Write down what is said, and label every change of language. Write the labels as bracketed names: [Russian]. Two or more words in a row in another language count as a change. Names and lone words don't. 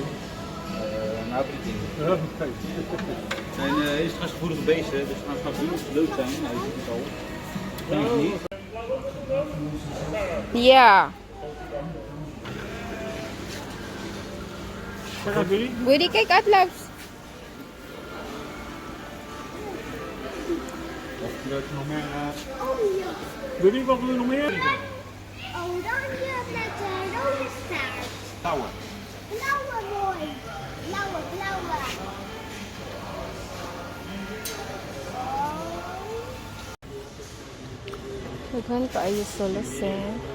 [Dutch] Nou, heb ik het niet. Ja, oké. Het zijn eerst gevoelige beesten, dus gaan straks doen als ze leuk zijn. Nou, je ziet het al. Denk ik niet. [English] Yeah. [Dutch] Zeg maar, Billy. Biddy, kijk out, loves. Of leuk nog meer. Oh ja. Billy, wat wil je nog meer? Oranje met een rode staart. Touwen. Blauwe mooi. Blauwe. [Cebuano] Daghan kaayo solas eh.